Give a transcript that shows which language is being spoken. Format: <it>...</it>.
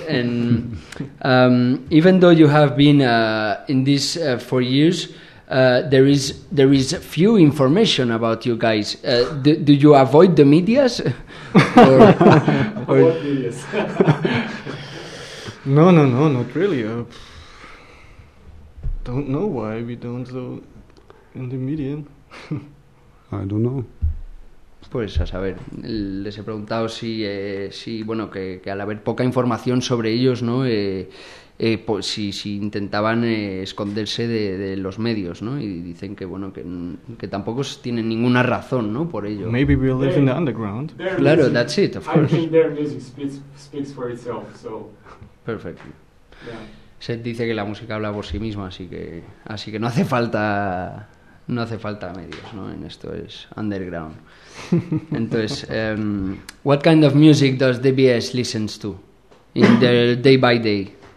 <en>And even though you have been in this 4 years, there is few information about you guys. Do you avoid the medias? Avoid medias? No, not really. Don't know why we don't go in the media. I don't know.</en> <es>Pues a saber, les he preguntado si bueno, que al haber poca información sobre ellos, ¿no? Pues si intentaban esconderse de los medios, ¿no? Y dicen que bueno, que tampoco tienen ninguna razón, ¿no? Por ello.</es> <en>Maybe we live in the underground.</en> <es>Claro,</es> <en>music, that's it, of course. I think their music speaks for itself, so.</en> <es>Perfecto.</es> <en>Yeah.</en> <es>Seth dice que la música habla por sí misma, así que no hace falta. No hace falta medios, ¿no? En esto es underground. Entonces,</es> <en>what kind of music does DBS listens to in the day by day?</en>